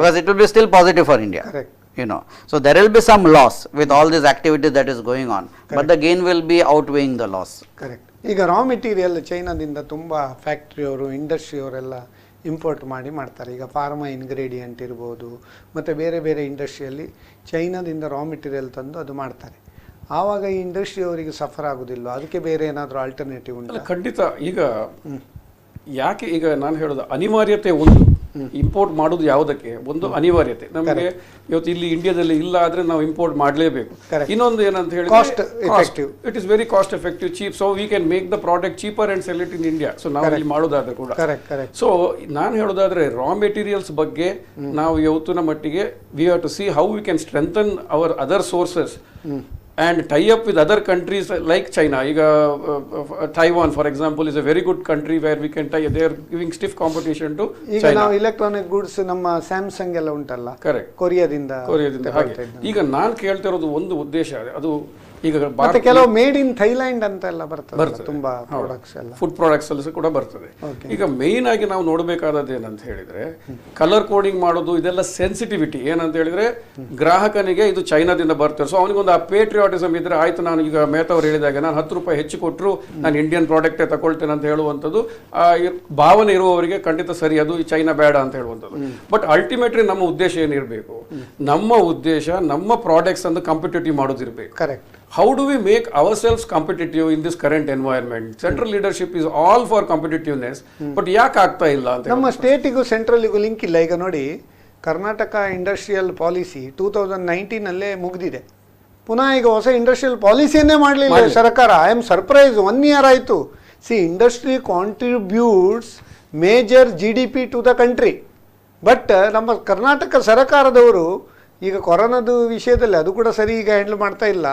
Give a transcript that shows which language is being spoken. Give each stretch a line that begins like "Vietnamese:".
English: Because it will be still positive for India. Correct. So there will be some loss with all this activity that is going on, but the gain will be outweighing the loss. Correct.
Kannada: ಈಗ raw material ಚೈನಾದಿಂದ ತುಂಬ ಫ್ಯಾಕ್ಟ್ರಿಯವರು, ಇಂಡಸ್ಟ್ರಿಯವರೆಲ್ಲ import ಮಾಡ್ತಾರೆ. ಈಗ pharma ingredient ಇರ್ಬೋದು, ಮತ್ತು ಬೇರೆ ಬೇರೆ ಇಂಡಸ್ಟ್ರಿಯಲ್ಲಿ ಚೈನಾದಿಂದ raw material ತಂದು ಅದು ಮಾಡ್ತಾರೆ. ಆವಾಗ ಈ ಇಂಡಸ್ಟ್ರಿಯವರಿಗೆ ಸಫರ್ ಆಗೋದಿಲ್ಲ, ಅದಕ್ಕೆ ಬೇರೆ ಏನಾದರೂ ಆಲ್ಟರ್ನೇಟಿವ್ ಉಂಟು? ಖಂಡಿತ. ಈಗ ಯಾಕೆ ಈಗ ನಾನು ಹೇಳೋದು ಅನಿವಾರ್ಯತೆ ಒಂದು ಇಂಪೋರ್ಟ್ ಮಾಡೋದು ಯಾವುದಕ್ಕೆ ಒಂದು ಅನಿವಾರ್ಯತೆ ನಮಗೆ ಇವತ್ತು ಇಲ್ಲಿ ಇಂಡಿಯಾದಲ್ಲಿ ಇಲ್ಲ ಆದ್ರೆ ನಾವು ಇಂಪೋರ್ಟ್ ಮಾಡಲೇಬೇಕು. ಇನ್ನೊಂದು ಏನಂತ ಹೇಳಿದ್ರೆ
English: It is very cost effective, cheap, so we can make the product cheaper and sell it in India.
Kannada: So ನಾವು ಇಲ್ಲಿ ಮಾಡೋದಾದ್ರೆ ಕೂಡ. ಸೊ ನಾನು ಹೇಳೋದಾದ್ರೆ ರಾ ಮೆಟೀರಿಯಲ್ಸ್ ಬಗ್ಗೆ ನಾವು ಇವತ್ತಿನ ಮಟ್ಟಿಗೆ
English: We have to see how we can strengthen our other sources and tie up with other countries like China. Taiwan, for example, is a very good country where we can tie. They are giving stiff competition to
Kannada: ಈಗ
English: China.
Kannada: ನಾವು electronic goods ನಮ್ಮ Samsung ಎಲ್ಲ ಉಂಟಲ್ಲ,
English: Correct.
Kannada: ಕೊರಿಯಾದಿಂದ ಹಾಗೆ ಈಗ ನಾನು ಕೇಳ್ತಿರೋದು ಒಂದು ಉದ್ದೇಶ, ಅದು ಈಗ ಮತ್ತೆ ಕೆಲವು ಮೇಡ್ ಇನ್ ಥೈಲ್ಯಾಂಡ್ ಅಂತ ಎಲ್ಲ ಬರ್ತದೆ ತುಂಬಾ ಪ್ರಾಡಕ್ಟ್ಸ್ ಎಲ್ಲ, ಫುಡ್ ಪ್ರಾಡಕ್ಟ್ಸ್ ಅಲ್ಲಿ ಕೂಡ ಬರ್ತದೆ. ಈಗ ಮೇನ್ ಆಗಿ ನಾವು ನೋಡಬೇಕಾದದ್ದು ಏನಂತ ಹೇಳಿದ್ರೆ, ಕಲರ್ ಕೋಡಿಂಗ್ ಮಾಡೋದು ಇದೆಲ್ಲ ಸೆನ್ಸಿಟಿವಿಟಿ ಏನಂತ ಹೇಳಿದ್ರೆ, ಗ್ರಾಹಕನಿಗೆ ಇದು ಚೈನಾದಿಂದ ಬರ್ತಾರೆ, ಸೊ ಅವನಿಗೊಂದು ಆ ಪೇಟ್ರಿಯಾಟಿಸಮ್ ಇದ್ರೆ ಆಯ್ತು, ನಾನು ಈಗ ಮೇತವ್ರು ಹೇಳಿದಾಗ ನಾನು 10 ರೂಪಾಯಿ ಹೆಚ್ಚು ಕೊಟ್ಟರು ನಾನು ಇಂಡಿಯನ್ ಪ್ರಾಡಕ್ಟೇ ತಗೊಳ್ತೇನೆ ಅಂತ ಹೇಳುವಂಥದ್ದು ಭಾವನೆ ಇರುವವರಿಗೆ ಖಂಡಿತ ಸರಿ, ಅದು ಚೈನಾ ಬೇಡ ಅಂತ ಹೇಳುವಂಥದ್ದು. ಬಟ್ ಅಲ್ಟಿಮೇಟ್ಲಿ ನಮ್ಮ ಉದ್ದೇಶ ಏನಿರಬೇಕು, ನಮ್ಮ ಉದ್ದೇಶ ನಮ್ಮ ಪ್ರಾಡಕ್ಟ್ಸ್ ಅನ್ನು competitive ಮಾಡೋದಿರಬೇಕು.
English: Correct. How do we make ourselves competitive in this current environment? Central leadership is all for competitiveness, but
Kannada: ಯಾಕೆ ಆಗ್ತಾ ಇಲ್ಲ ಅಂತ. ನಮ್ಮ ಸ್ಟೇಟಿಗೂ ಸೆಂಟ್ರಲ್ಗೂ ಲಿಂಕ್ ಇಲ್ಲ. ಈಗ ನೋಡಿ, ಕರ್ನಾಟಕ ಇಂಡಸ್ಟ್ರಿಯಲ್ ಪಾಲಿಸಿ 2019 ಮುಗಿದಿದೆ, ಪುನಃ ಈಗ ಹೊಸ ಇಂಡಸ್ಟ್ರಿಯಲ್ ಪಾಲಿಸಿಯನ್ನೇ ಮಾಡಲಿಲ್ಲ ಸರ್ಕಾರ.
English: I am surprise, 1 year
Kannada: ಆಯಿತು.
English: industry contributes major GDP to the country,
Kannada: but ನಮ್ಮ ಕರ್ನಾಟಕ ಸರ್ಕಾರದವರು ಈಗ ಕೊರೋನಾದ ವಿಷಯದಲ್ಲಿ ಅದು ಕೂಡ ಸರಿ ಈಗ ಹ್ಯಾಂಡಲ್ ಮಾಡ್ತಾ ಇಲ್ಲ.